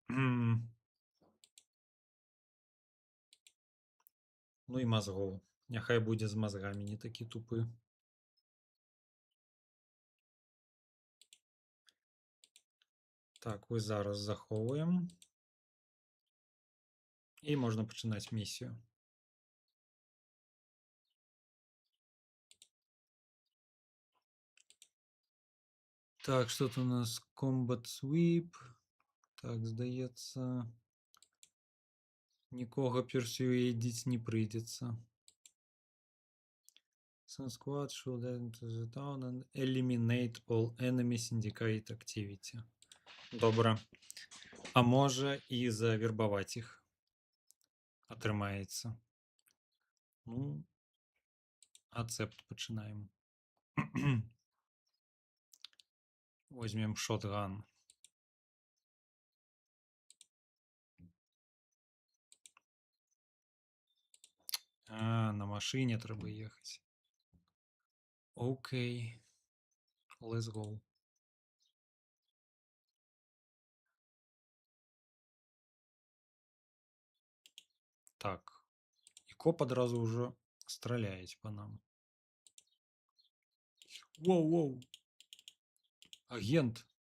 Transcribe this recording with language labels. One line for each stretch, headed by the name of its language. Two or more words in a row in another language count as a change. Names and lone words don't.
Belarusian: Ну і мазгоў. Няхай будзе з мазгамі, не такі тупы. Так, вось зараз захоўваем. І можна пачынаць місію.
Russian: Так, что тут у нас?
Belarusian: Combat Sweep. Так, здаецца. Нікога персуэдзіць не прыйдзецца.
English: Some squad should enter the town and eliminate all enemy syndicate activity.
Belarusian: Добра. А можа і завербаваць іх. Атрымаецца. Ну, ацэпт пачынаем.
Russian: Возьмем шотган.
Belarusian: А, на машине трэба ехаць. Окей.
English: Let's go.
Belarusian: Так. І коп адразу ўжо страляюць па нам. Воу-воу. Агент.